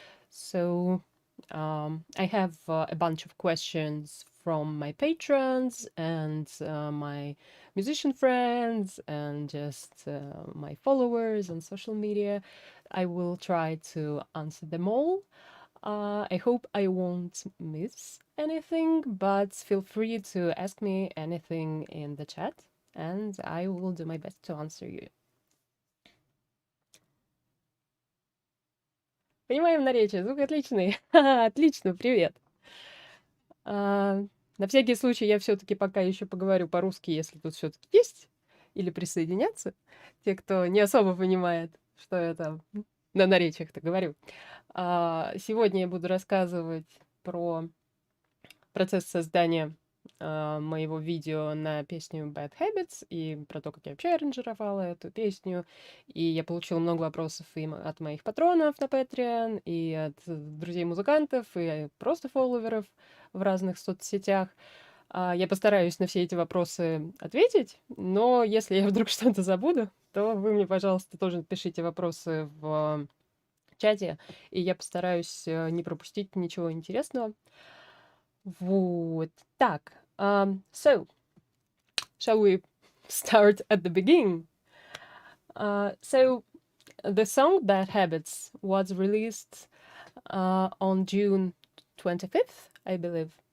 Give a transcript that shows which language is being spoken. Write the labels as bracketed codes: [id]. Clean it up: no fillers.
[en] So I have a bunch of questions from my patrons and my musician friends and just my followers on social media. I will try to answer them all. I hope I won't miss anything, but feel free to ask me anything in the chat, and I will do my best to answer you. [ru] Понимаем наречие, звук отличный. Отлично, привет. На всякий случай я все-таки пока еще поговорю по-русски, если тут все-таки есть, или присоединятся те, кто не особо понимает, что я там на наречиях-то говорю. Сегодня я буду рассказывать про процесс создания моего видео на песню Bad Habits и про то, как я вообще аранжировала эту песню. И я получила много вопросов и от моих патронов на Patreon, и от друзей-музыкантов, и просто фолловеров в разных соцсетях. Я постараюсь на все эти вопросы ответить, но если я вдруг что-то забуду, то вы мне, пожалуйста, тоже пишите вопросы в чате, и я постараюсь не пропустить ничего интересного. Вот так. [en] So, shall we start at the beginning? So, the song Bad Habits was released on June 25th, I believe.